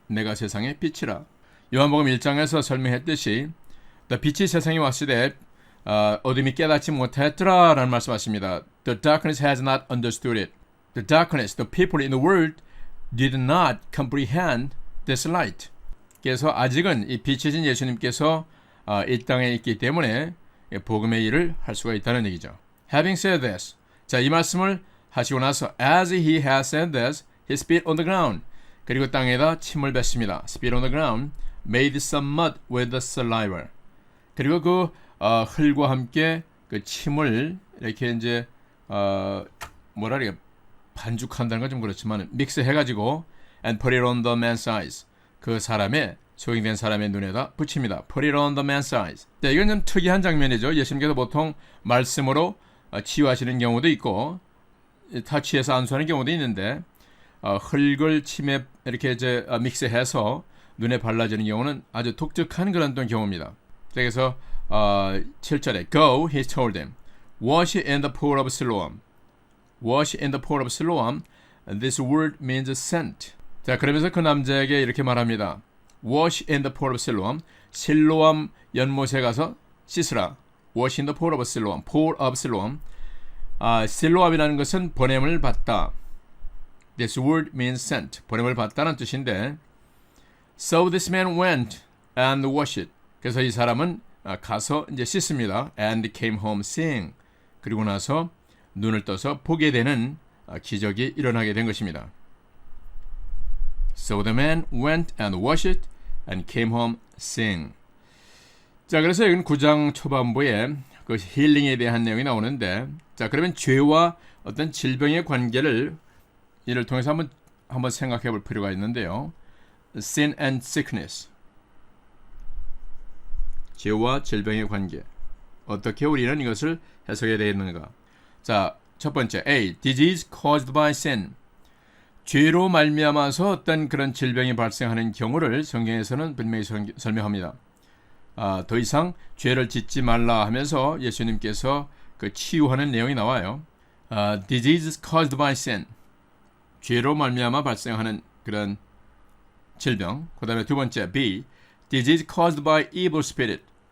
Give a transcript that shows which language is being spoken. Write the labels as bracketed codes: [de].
[ko] 내가 세상의 빛이라. 요한복음 1장에서 설명했듯이 빛이 세상에 왔을 때 어둠이 깨닫지 못했더라 라는 말씀하십니다. [en] The darkness has not understood it. The darkness, the people in the world did not comprehend this light. [ko] 그래서 아직은 이 빛이신 예수님께서 이 땅에 있기 때문에 복음의 일을 할 수가 있다는 얘기죠. [en] Having said this, [ko] 자, 이 말씀을 하시고 나서 [en] as he has said this, he spit on the ground. [ko] 그리고 땅에다 침을 뱉습니다. [en] Spit on the ground, made some mud with the saliva. [ko] 그리고 그 흙과 함께 그 침을 이렇게 이제 뭐라 그래요? 반죽한다는 건 좀 그렇지만 믹스해가지고 [en] and put it on the man's eyes. [ko] 그 사람의 소경된 사람의 눈에다 붙입니다. [en] Put it on the man's eyes. [ko] 네, 이건 좀 특이한 장면이죠. 예수님께서 보통 말씀으로 치유하시는 경우도 있고 타치해서 안수하는 경우도 있는데 흙을 침에 이렇게 이제 믹스해서 눈에 발라지는 경우는 아주 독특한 그런 또 경우입니다. 그래서 7절에 [en] Go, he told them, wash in the pool of Siloam. Wash in the pool of Siloam. This word means sent. [ko] 자, 그러면서 그 남자에게 이렇게 말합니다. [en] Wash in the pool of Siloam. [ko] 실로암 연못에 가서 씻으라. [en] Wash in the pool of Siloam. Pool of Siloam. [ko] 실로암이라는 것은 보냄을 받다. [en] This word means sent. [ko] 보냄을 받다는 뜻인데 [en] So this man went and washed it. [ko] 그래서 이 사람은 가서 이제 씻습니다. [en] And came home seeing. [ko] 그리고 나서 눈을 떠서 보게 되는 기적이 일어나게 된 것입니다. [en] So the man went and washed it and came home seeing. [ko] 자, 그래서 여기는 9장 초반부에 그 힐링에 대한 내용이 나오는데, 자, 그러면 죄와 어떤 질병의 관계를 이를 통해서 한번 생각해 볼 필요가 있는데요. [en] Sin and sickness. [ko] 죄와 질병의 관계. 어떻게 우리는 이것을 해석해야 되는가? 자, 첫 번째 [en] A. Disease caused by sin. [ko] 죄로 말미암아서 어떤 그런 질병이 발생하는 경우를 성경에서는 분명히 설명합니다. 더 이상 죄를 짓지 말라 하면서 예수님께서 그 치유하는 내용이 나와요. [en] Disease caused by sin. [ko] 죄로 말미암아 발생하는 그런 질병. 그 다음에 두 번째 B. [en] Disease caused by evil spirit.